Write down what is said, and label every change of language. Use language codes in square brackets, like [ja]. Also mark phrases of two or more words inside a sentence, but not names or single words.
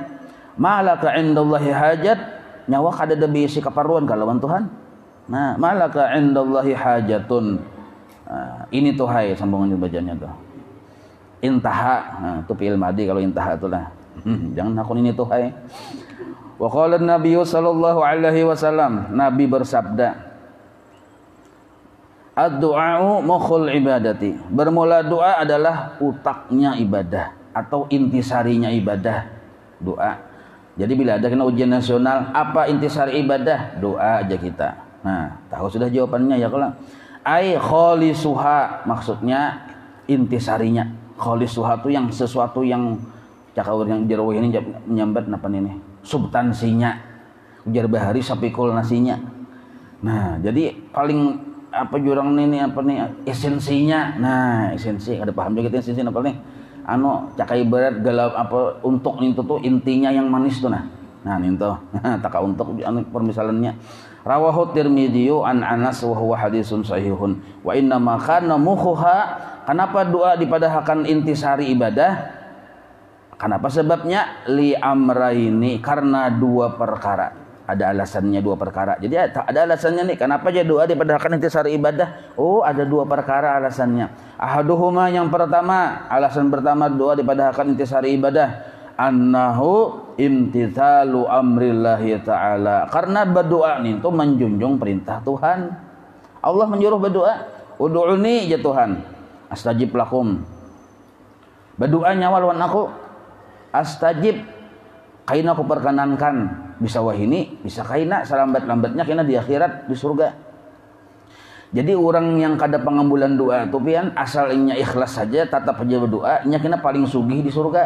[ar] ما لك عند الله حاجة, [bjn] nyawa kada ada bisi kaparuan kalawan Tuhan. Nah, [ar] ما لك عند الله حاجة. [bjn] Nah, ini tuh hai sambungan bacanya tuh. Intaha, nah, itu [ar] فعل ماض [bjn] kalau intaha itulah. Jangan akun ini tuh hai. [ar] وقال النبي صلى الله عليه وسلم, [bjn] Nabi bersabda, [ar] الدعاء مخ العبادة. [bjn] Bermula doa adalah utaknya ibadah atau intisarinya ibadah, doa. Jadi bila ada kena ujian nasional, apa intisari ibadah? Doa aja kita. Nah, tahu sudah jawabannya ya kalau. [ar] أي خالصها, [bjn] maksudnya intisarinya. Khalisuha itu yang sesuatu yang cakawur yang jerawah ini menyambat napa ini? Substansinya. Ujar bahari sapikul nasinya. Nah, jadi paling apa jurang ini apa nih esensinya. Nah, esensi ada paham juga esensi apa nih? Cakai berat galap apa untuk itu tuh intinya yang manis tuh nah itu taka untuk permisalannya. [ar] رواه الترمذي عن أنس وهو حديث صحيح وإنما كان مخها. [bjn] Kenapa doa dipadahkan intisari ibadah? Kenapa sebabnya? [ar] لأمرين, [bjn] karena 2 perkara. Ada alasannya 2 perkara. Jadi ada alasannya nih. Kenapa aja doa dipadahkan intisari ibadah? Oh, ada 2 perkara alasannya. Ahaduhuma, yang pertama, alasan pertama doa dipadahkan intisari ibadah, [ar] أنه امتثال أمر الله تعالى. [bjn] Karena berdoa nih itu menjunjung perintah Tuhan. Allah menyuruh berdoa, ud'uni ya Tuhan, [ar] أستجب لكم. [bjn] Berdoa nyawa lawan aku, astajib, kaina aku perkenankan. Bisa wahini, bisa kaina selambat-lambatnya kena di akhirat, di surga. Jadi orang yang kada pengambulan doa itu pian asalnya ikhlas saja tetap aja berdoa, nya kena paling sugih di surga.